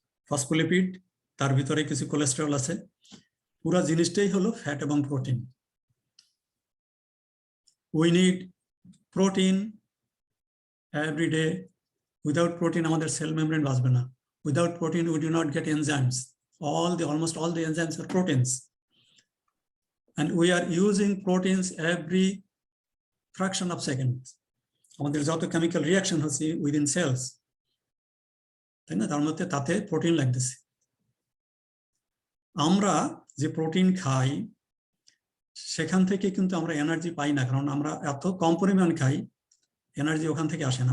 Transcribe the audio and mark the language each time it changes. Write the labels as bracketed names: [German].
[Bangla] Phospholipid, তার ভিতরে কিছু কোলেস্টেরল আছে, পুরো জিনিসটাই হলো ফ্যাট এবং protein. [English] We need protein every day. Without protein আমাদের cell membrane বাঁচবে না। Without protein we do not get enzymes. almost all the enzymes are proteins, and we are using proteins every fraction of seconds. [Bangla] আমাদের যত chemical reaction হচ্ছে within sales, তাই না, তার মধ্যে তাতে প্রোটিন লাগতেছে। আমরা যে প্রোটিন খাই সেখান থেকে কিন্তু আমরা এনার্জি পাই না, কারণ আমরা এত কম পরিমাণ খাই, এনার্জি ওখান থেকে আসে না।